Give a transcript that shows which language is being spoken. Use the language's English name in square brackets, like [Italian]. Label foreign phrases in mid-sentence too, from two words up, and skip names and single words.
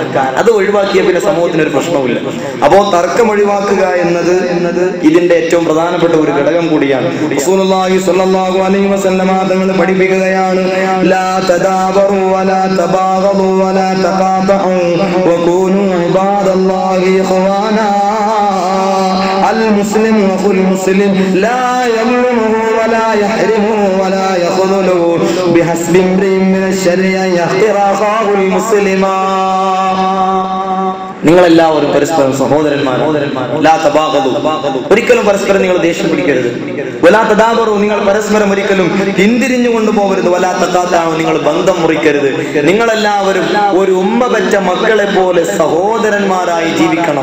[Malayalam] അത് ഒഴിവാക്കിയ പിന്നെ സമൂഹത്തിന് ഒരു പ്രശ്നവുമില്ല. അപ്പോ തർക്കം ഒഴിവാക്കുക എന്നത് ഇതിന്റെ ഏറ്റവും പ്രധാനപ്പെട്ട ഒരു ഘടകം കൂടിയാണ്. [Arabic] رسول الله صلى الله عليه وسلم [Malayalam] തങ്ങൾ പഠിപ്പിക്കുകയാണ്, [Arabic] لا تدابروا ولا تباغضوا ولا تقاطعوا وكونوا عباد الله إخوانا. المسلم واخو المسلم لا يظلمه ولا يحرمه ولا يخذله بحسب امرئ من الشر ان يحقر اخاه المسلما. [Malayalam] നിങ്ങളെല്ലാവരും പരസ്പരം സഹോദരന്മാരാണ്. [Arabic] لا تباغضوا, [Malayalam] ഒരിക്കലും പരസ്പരം നിങ്ങൾ ദേഷ്യം പിടിക്കരുത്. [Arabic] ولا تدابروا, [Malayalam] നിങ്ങൾ പരസ്പരം ഒരിക്കലും പിന്തിരിഞ്ഞു കൊണ്ടുപോകരുത്. [Arabic] ولا تقاطعوا, [Malayalam] നിങ്ങൾ ബന്ധം മുറിക്കരുത്. നിങ്ങളെല്ലാവരും ഒരു ഉമ്മ പെറ്റ മക്കളെ പോലെ സഹോദരന്മാരായി ജീവിക്കണം.